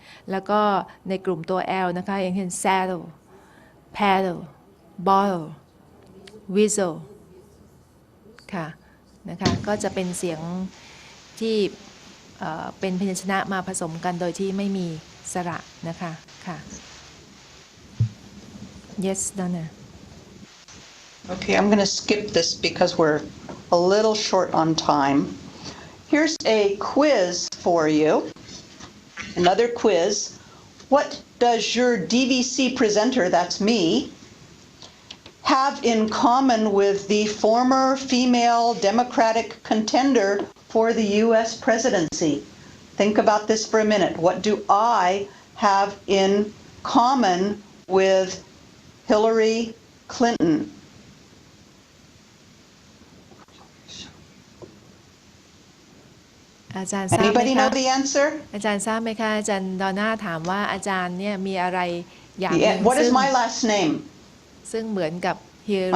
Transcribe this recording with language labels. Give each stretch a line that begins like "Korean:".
Thai: แล้วก็ในกลุ่มตัว L นะคะอย่างเช่น saddle paddle bottle whistle ค่ะนะคะก็จะเป็นเสียงที่เป็นพยัญชนะมาผสมกันโดยที่ไม่มีสระนะคะค่ะ
English: yes Donna Okay, I'm going to skip this because we're a little short on time. Here's a quiz for you. Another quiz. What does your DVC presenter, that's me, have in common with the former female Democratic contender for the U.S. presidency? Think about this for a minute. What do I have in common with Hillary Clinton? Anybody know the answer?
Thai: อาจารย์ทราบไหมคะอาจารย์ดอนน่าถามว่าอาจารย์เนี่ยมีอะไรอย่างหนึ่ง
English: What is my last name?
Thai: ซึ่งเหมือนกับ Hillary